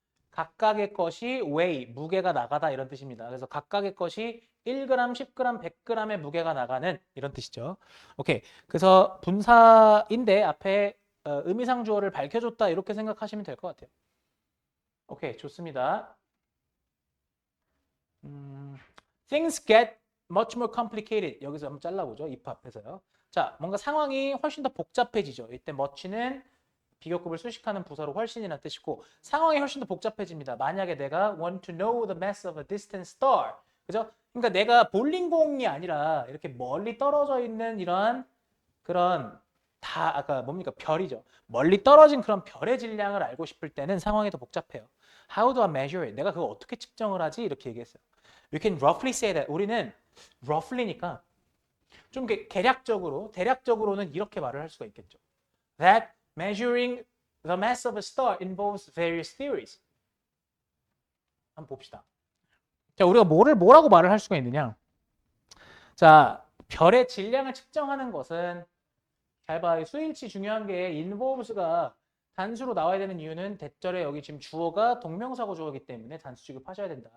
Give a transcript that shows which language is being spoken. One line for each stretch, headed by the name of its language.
Korean: 각각의 것이 weigh, 무게가 나가다 이런 뜻입니다. 그래서 각각의 것이 1g, 10g, 100g의 무게가 나가는 이런 뜻이죠. 오케이. 그래서 분사인데 앞에 의미상 주어를 밝혀줬다 이렇게 생각하시면 될 것 같아요. 오케이, 좋습니다.
English: Things get much more complicated.
Korean: 여기서 한번 잘라보죠. if 앞에서요. 자, 뭔가 상황이 훨씬 더 복잡해지죠. 이때 much는 비교급을 수식하는 부사로 훨씬이라는 뜻이고 상황이 훨씬 더 복잡해집니다. 만약에 내가
English: want to know the mass of a distant star.
Korean: 그죠? 그러니까 내가 볼링공이 아니라 이렇게 멀리 떨어져 있는 이러한 그런 다 아까 뭡니까? 별이죠. 멀리 떨어진 그런 별의 질량을 알고 싶을 때는 상황이 더 복잡해요.
English: How do I measure it?
Korean: 내가 그거 어떻게 측정을 하지? 이렇게 얘기했어요.
English: We can roughly say that.
Korean: 우리는 roughly니까 좀 개략적으로, 대략적으로는 이렇게 말을 할 수가 있겠죠.
English: That measuring the mass of a star involves various theories.
Korean: 한번 봅시다. 자, 우리가 뭐라고 말을 할 수가 있느냐? 자, 별의 질량을 측정하는 것은 잘 봐. 수일치 중요한 게 involves가 단수로 나와야 되는 이유는 대절에 여기 지금 주어가 동명사고 주어이기 때문에 단수 취급하셔야 된다.